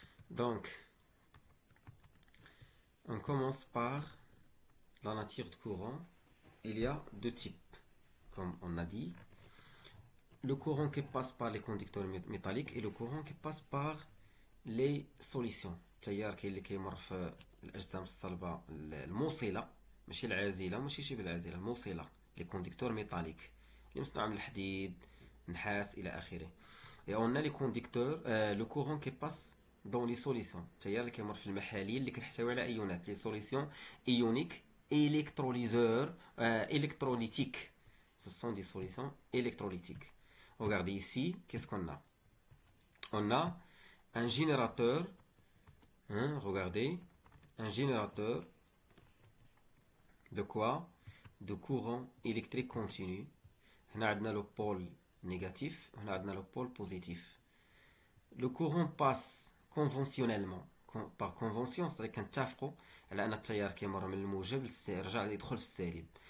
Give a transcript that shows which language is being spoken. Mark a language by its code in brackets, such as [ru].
[fr] Donc, on commence par la nature de courant. Il y a deux types, comme on a dit. Le courant qui passe par les conducteurs métalliques et le courant qui passe par les solutions. [ar] التيار كاين اللي كيمر في الأجسام الصلبة الموصلة، ماشي العازلة ماشي شبه العازلة، الموصلة، [fr] لي كونديكتور ميتاليك [ar] اللي مصنوعة من الحديد، النحاس إلى آخره. [fr] Et on a les conducteurs, le courant qui passe dans les solutions. [ar] التيار اللي كيمر في المحاليل اللي كتحتوي على أيونات، [fr] les solutions ioniques électrolyseurs, électrolytiques. Ce sont des solutions électrolytiques. Regardez ici, qu'est-ce qu'on a? On a un générateur, hein, regardez, un générateur de quoi? De courant électrique continu. On a le pôle négatif, on a le pôle positif. Le courant passe conventionnellement, par convention, c'est-à-dire [ar] كنتفقوا على أن التيار كيمر من الموجب يرجع يدخل في السالب.